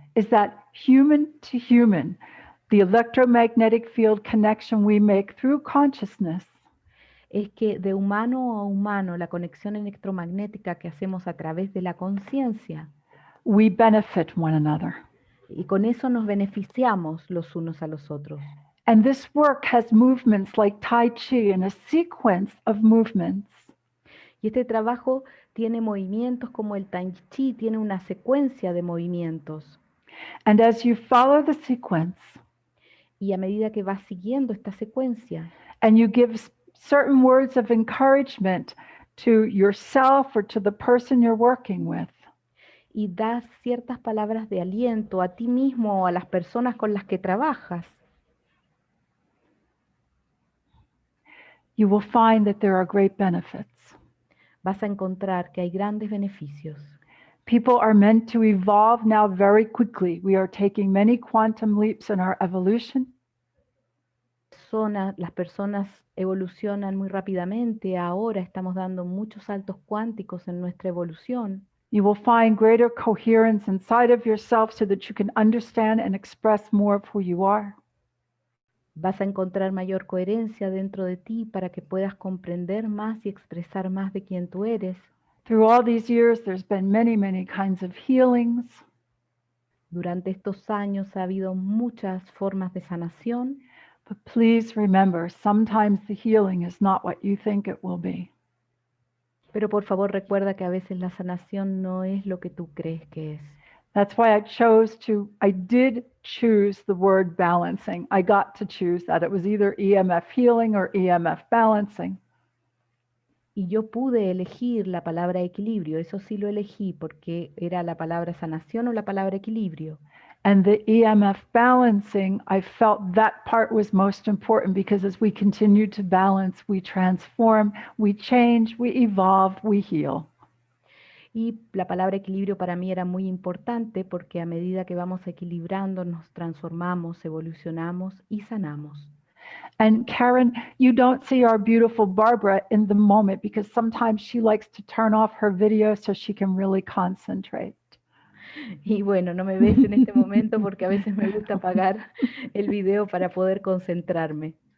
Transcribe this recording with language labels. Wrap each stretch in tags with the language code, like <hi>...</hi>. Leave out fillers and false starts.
<en>is that human to human, the electromagnetic field connection we make through consciousness</en> <es>es que de humano a humano, la conexión electromagnética que hacemos a través de la conciencia,</es> <en>we benefit one another.</en> <es>y con eso nos beneficiamos los unos a los otros.</es> <en>And this work has movements like Tai Chi and a sequence of movements.</en> <es>Y este trabajo tiene movimientos como el Tai Chi, tiene una secuencia de movimientos.</es> <en>And as you follow the sequence,</en> <es>Y a medida que vas siguiendo esta secuencia,</es> <en>and you give certain words of encouragement to yourself or to the person you're working with,</en> <es>y das ciertas palabras de aliento a ti mismo o a las personas con las que trabajas,</es> <en>you will find that there are great benefits.</en> <es>vas a encontrar que hay grandes beneficios.</es> <en>People are meant to evolve now very quickly. We are taking many quantum leaps in our evolution.</en> <es>Las personas evolucionan muy rápidamente. Ahora estamos dando muchos saltos cuánticos en nuestra evolución.</es> <en>You will find greater coherence inside of yourself so that you can understand and express more of who you are.</en> <es>Vas a encontrar mayor coherencia dentro de ti para que puedas comprender más y expresar más de quién tú eres.</es> <en>Through all these years, there's been many, many kinds of healings.</en> <es>Durante estos años ha habido muchas formas de sanación,</es> <en>But please remember, sometimes the healing is not what you think it will be.</en> <es>pero por favor recuerda que a veces la sanación no es lo que tú crees que es.</es> <en>That's why I did choose the word balancing. I got to choose that. It was either EMF healing or EMF balancing.</en> <es>Y yo pude elegir la palabra equilibrio, eso sí lo elegí porque era la palabra sanación o la palabra equilibrio.</es> <en>And the EMF balancing, I felt that part was most important because as we continue to balance, we transform, we change, we evolve, we heal.</en> <es>Y la palabra equilibrio para mí era muy importante porque a medida que vamos equilibrando nos transformamos, evolucionamos y sanamos.</es> <en>And Karen, you don't see our beautiful Barbara in the moment because sometimes she likes to turn off her video so she can really concentrate.</en> <es>Y bueno, no me ves en este momento porque a veces me gusta apagar el video para poder concentrarme.</es>